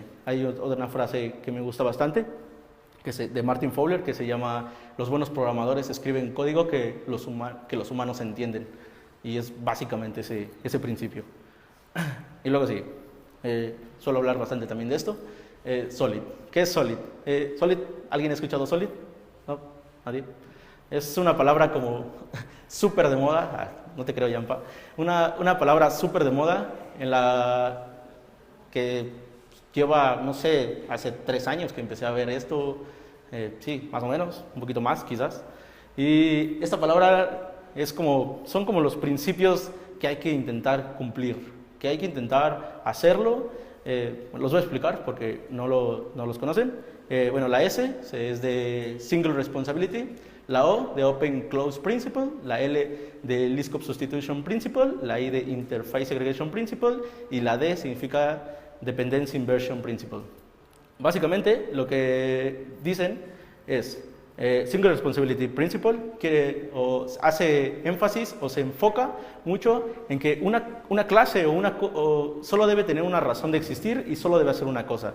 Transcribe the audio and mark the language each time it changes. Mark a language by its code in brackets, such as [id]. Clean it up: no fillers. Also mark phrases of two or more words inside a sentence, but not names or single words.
[es] Hay otra frase que me gusta bastante, de Martin Fowler, que se llama: los buenos programadores escriben código que los humanos entienden. Y es básicamente ese principio. Y luego sí, suelo hablar bastante también de esto. Solid. ¿Qué es Solid? Solid, ¿alguien ha escuchado Solid? ¿No? ¿Nadie? Es una palabra como súper de moda, no te creo, Yampa, una palabra súper de moda en la que lleva, no sé, hace 3 años que empecé a ver esto, sí, más o menos, un poquito más quizás. Y esta palabra son como los principios que hay que intentar cumplir, que hay que intentar hacerlo. Los voy a explicar porque no los conocen. Bueno, la S es de [en] Single Responsibility, [es] la O de [en] Open Close Principle, [es] la L de [en] Least Code Substitution Principle, [es] la I de [en] Interface Segregation Principle [es] y la D significa [en] Dependency Inversion Principle. [es] Básicamente lo que dicen es [en] Single Responsibility Principle [es] hace énfasis o se enfoca mucho en que una clase solo debe tener una razón de existir y solo debe hacer una cosa.